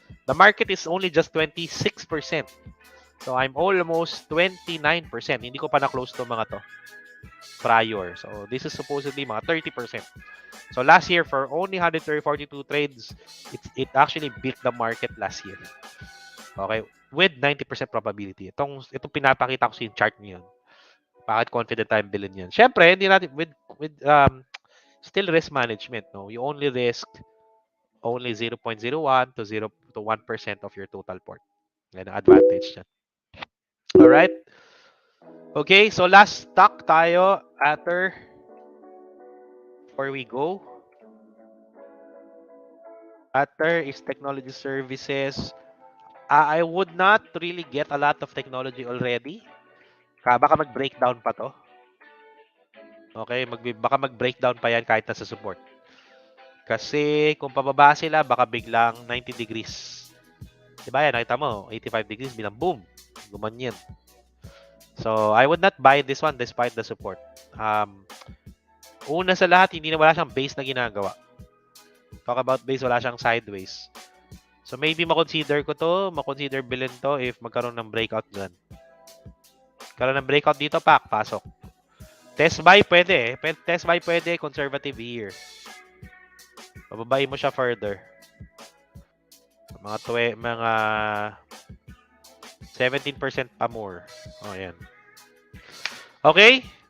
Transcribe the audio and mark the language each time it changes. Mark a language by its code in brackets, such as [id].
[en] The market is only just 26%. So I'm almost 29%. [tl] Hindi ko pa na-close to mga to prior. [en] So this is supposedly [tl] mga 30%. [en] So last year, for only 142 trades, it actually beat the market last year. Okay? With 90% probability. [tl] Itong pinapakita ko sa chart niyo. Bakit confident tayong bilhin yan? Siyempre, hindi natin, [en] with still risk management, [tl] no? [en] You only risk only 0.01 to 0 to 1% of your total port. [tl] Yan ang advantage niya. [en] Alright? Okay, so last stock tayo after before we go. After is technology services. I would not really get a lot of technology already. [tl] Baka mag-breakdown pa to. Okay, baka mag-breakdown pa yan kahit nasa support. Kasi kung pababa sila, baka biglang 90 degrees. Diba yan? Nakita mo, 85 degrees, bilang boom. Gumanyan. [en] So, I would not buy this one despite the support. [tl] Una sa lahat, wala siyang base na ginagawa. Talk about base, wala siyang sideways. [en] So, maybe [tl] makonsider ko to, makonsider bilhin to if magkaroon ng breakout dyan. Karoon ng breakout dito, pasok. Test buy, pwede. Test buy, pwede. [en] Conservative here. [tl] Pababain mo siya further. Mga 17% pa more. Yan. Okay?